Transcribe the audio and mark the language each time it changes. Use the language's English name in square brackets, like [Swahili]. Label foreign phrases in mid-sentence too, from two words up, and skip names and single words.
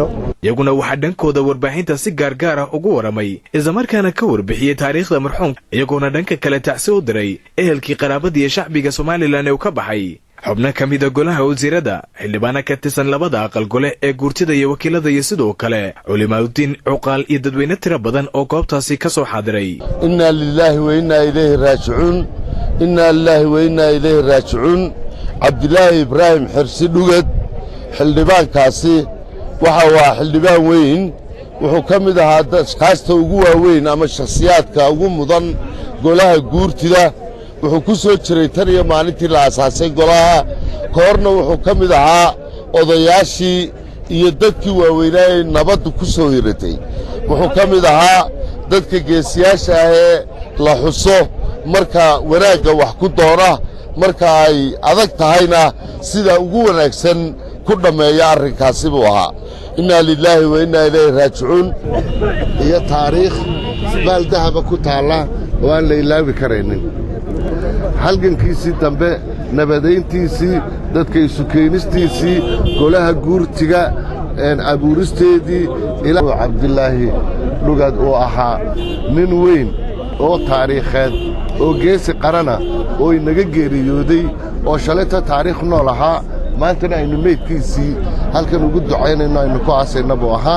[Somali] iyaguna waxa dhankooda warbaahinta si gaar ah ugu waramay islamarkaana ka warbixiyay taariikhda marxuumka iyaguna dhanka kale tacsiyo u diray ehelkii qaraabada iyo shacbiga Somaliland ee ka baxay xubno kamida golaha wasiirada xildhibaana ka tirsan labada aqal gole ee guurtida iyo wakiilada iyo sidoo kale culimada diin cuqaal iyo dadweyne tiro badan oo goobtaasi ka soo xaadiray. [Arabic] إنا لله وإنا إليه راجعون إنا لله وإنا إليه راجعون [Somali] Cabdilaahi Ibraahim Xirsi Dhugad xildhibaankaasi waxa waa xildhibaan weyn wuxuu kamid ahaa dadkaasta ugu waaweyn ama shakhsiyaadka ugu mudan golaha guurtida wuxuu ku soo jiray tan iyo maalintii la aasaasay golaha koorna wuxuu kamid ahaa odayaashii iyo dadkii waaweynaa ee nabaddu ku soo hiratay wuxuu kamid ahaa dadka geesiyaasha ah ee la xuso marka wanaagga wax ku doona marka ay adag tahayna sida ugu wanaagsan ku dhameeya arrinkaasi buu ahaa. [Arabic] إنا لله وإنا إليه راجعون [Somali] iyo taariikh maal dahaba ku taala oo aan la ilaawi karaynin halgankiisii dambe nabadeyntiisii dadka isu keenistiisii golaha guurtiga abuuristeedii ilaa Cabdilaahi Dhugad oo ahaa nin weyn oo taariikheed oo geesi qarana oo inaga geeriyooday oo shalayta taariikh nool ahaa maantana aynu meydkiisii halkan ugu ducaynayno aynu ku aasayna buu ahaa